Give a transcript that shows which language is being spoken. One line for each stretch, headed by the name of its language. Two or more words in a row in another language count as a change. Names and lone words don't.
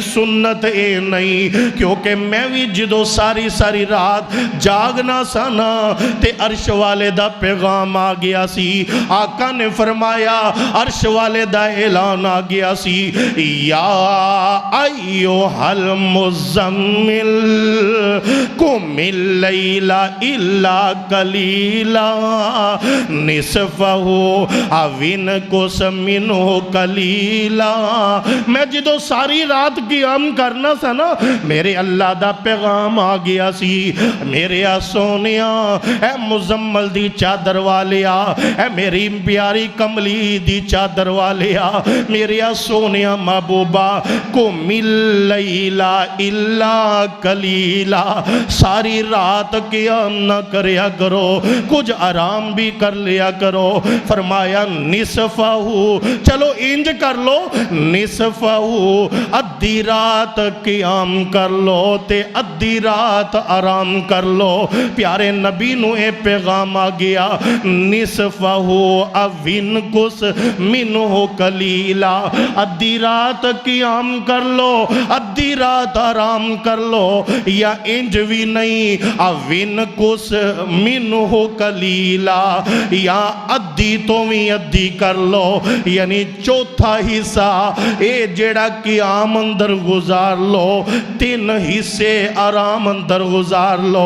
Punjabi: سنت اے نہیں، کیونکہ میں بھی جدو ساری رات جاگنا سانا تے عرش والے دا پیغام آ گیا سی، آقا نے فرمایا عرش والے دا اعلان آ گیا سی،
Arabic: یا ایوہ المزمل قم اللیل الا قلیلا نصفہ او انقص منہ قلیلا۔
Punjabi: میں جدو ساری رات قیام کرنا سا نا، میرے اللہ دا پیغام آ گیا سی، میرے سونیا اے مزمل دی چادر والیا، اے میری پیاری کملی دی چادر والیا، میرے سونیا محبوبہ
Arabic: قم اللیل الا قلیلا،
Punjabi: ساری رات قیام نہ کریا کرو، کچھ آرام بھی کر لیا کرو۔ فرمایا نصفہ، چلو انج کر لو، نصفہ ادھی رات قیام کر لو تے ادھی رات آرام کر لو۔ پیارے نبی نو اے پیغام آ گیا،
Arabic: نصفہ اوین کس منہ قلیلا،
Punjabi: ادھی رات قیام کر لو ادھی رات آرام کر لو، یا انج بھی نہیں
Arabic: اوین کس منہ قلیلا،
Punjabi: یا ادھی تو بھی ادھی کر لو، یعنی چوتھا حصہ اے جیڑا قیام اندر گزار لو، 3 حصے آرام اندر گزار لو۔